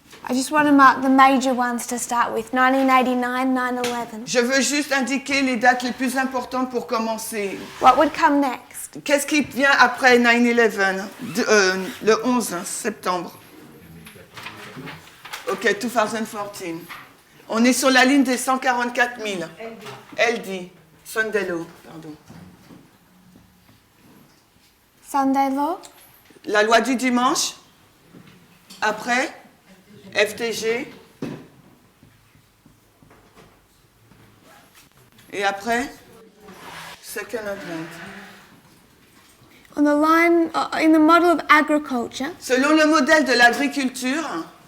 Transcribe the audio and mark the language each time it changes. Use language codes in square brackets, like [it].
[en] I just want to mark the major ones to start with. 1989, 9/11. [fr] Je veux juste indiquer les dates les plus importantes pour commencer. [en] What would come next? [fr] Qu'est-ce qui vient après 9/11, le 11 septembre? Ok, 2014. On est sur la ligne des 144 000. LD. Sondello, pardon. [en] Sunday law? [fr] La loi du dimanche. Après, FTG. Et après, Second Amendment. [en] On the line, in the model of agriculture, [fr] Selon le modèle de l'agriculture,